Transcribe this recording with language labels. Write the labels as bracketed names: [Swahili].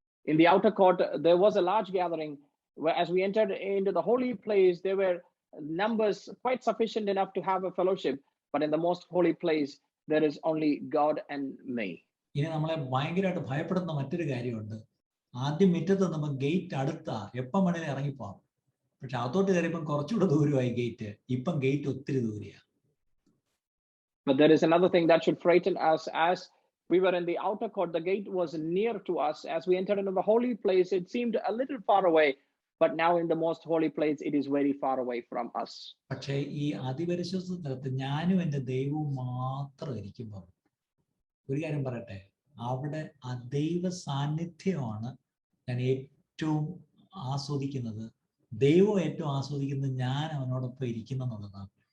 [English] In the outer court, there was a large gathering. As we entered into the holy place, there were numbers quite sufficient enough to have a fellowship. But in the most holy place, there is only God and me. [Malayalam] ഇനി നമ്മളെ ഭയങ്കരമായിട്ട് ഭയപ്പെടുന്ന മറ്റൊരു കാര്യമുണ്ട്. ആദ്യം മുറ്റത്ത് നമ്മൾ gate അടുത്താ, എപ്പം വേണേലും ഇറങ്ങിപ്പോവാം. പക്ഷെ അതോട്ട് കയറിയപ്പം കുറച്ചുകൂടെ ദൂരമായി ഗേറ്റ്. ഇപ്പം ഗേറ്റ് ഒത്തിരി ദൂരെയാണ്. [English] But there is another thing that should frighten us. As we were in the outer court, the gate was near to us. As we entered into the holy place, it seemed a little far away. But now in the most holy place, it is very far away from us. [Malayalam] പക്ഷേ ഈ അതിപരിശുദ്ധ സ്ഥലത്ത് ഞാനും എൻ്റെ ദൈവവും മാത്രം ഇരിക്കുമ്പോൾ ഒരു കാര്യം പറയട്ടെ, അവിടെ ആ ദൈവ സാന്നിധ്യമാണ് ഞാൻ ഏറ്റവും ആസ്വദിക്കുന്നത്. ദൈവം ഏറ്റവും ആസ്വദിക്കുന്നത് ഞാൻ അവനോടൊപ്പം ഇരിക്കുന്നെന്നുള്ളതാണ്.